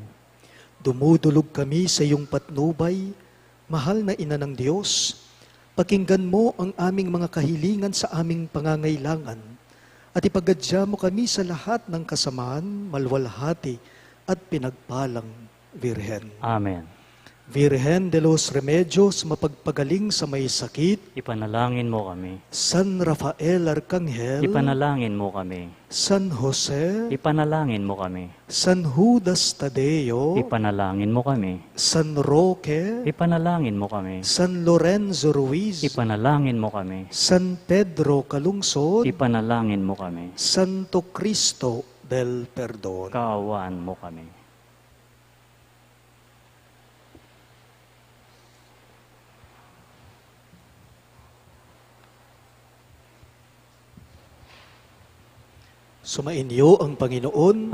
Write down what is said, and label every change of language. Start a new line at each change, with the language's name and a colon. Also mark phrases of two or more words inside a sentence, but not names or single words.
Filipino: Dumudulog kami sa iyong patnubay, mahal na Ina ng Diyos. Pakinggan mo ang aming mga kahilingan sa aming pangangailangan at ipagadya mo kami sa lahat ng kasamaan, malwalhati at pinagpalang Birhen. Amen. Virgen de los Remedios, mapagpagaling sa may sakit. Ipanalangin mo kami. San Rafael Arcangel. Ipanalangin mo kami. San Jose. Ipanalangin mo kami. San Judas Tadeo. Ipanalangin mo kami. San Roque. Ipanalangin mo kami. San Lorenzo Ruiz. Ipanalangin mo kami. San Pedro Calungsod. Ipanalangin mo kami. Santo Cristo del Perdon. Kaawaan mo kami. Sumainyo ang Panginoon.